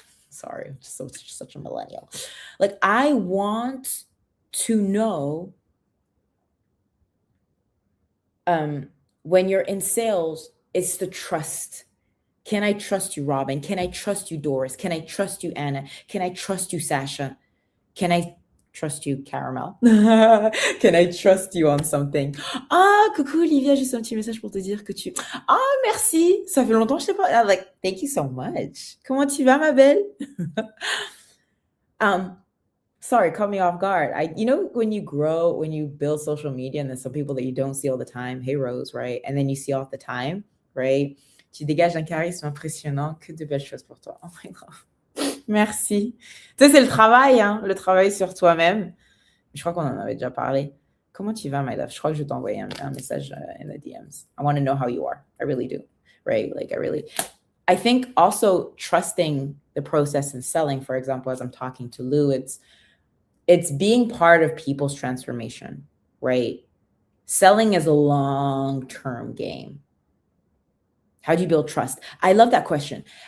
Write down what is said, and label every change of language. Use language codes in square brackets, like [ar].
[en] Sorry, I'm just such a millennial. Like, I want to know when you're in sales, it's the trust. Can I trust you, Robin? Can I trust you, Doris? Can I trust you, Anna? Can I trust you, Sasha? Can I trust you, Caramel? Can I trust you on something? [fr] Ah, coucou Olivia, juste un petit message pour te dire que tu... Ah, merci, ça fait longtemps que je t'ai pas... [en] Like, thank you so much. [fr] Comment tu vas, ma belle? [en] Sorry, caught me off guard. When you build social media, and there's some people that you don't see all the time. Hey, Rose, right? And then you see all the time, right? [fr] Tu dégages un charisme impressionnant. Que de belles choses pour toi. [en] Oh my God. [fr] Merci. Tu sais, c'est le travail, hein, le travail sur toi-même. Je crois qu'on en avait déjà parlé. Comment tu vas, [en] my love? [fr] Je crois que je vais t'envoyer un message [en] in the DMs. I want to know how you are. I really do, right? Like, I think also trusting the process and selling, for example, as I'm talking to Lou, it's being part of people's transformation, right? Selling is a long-term game. How do you build trust? I love that question.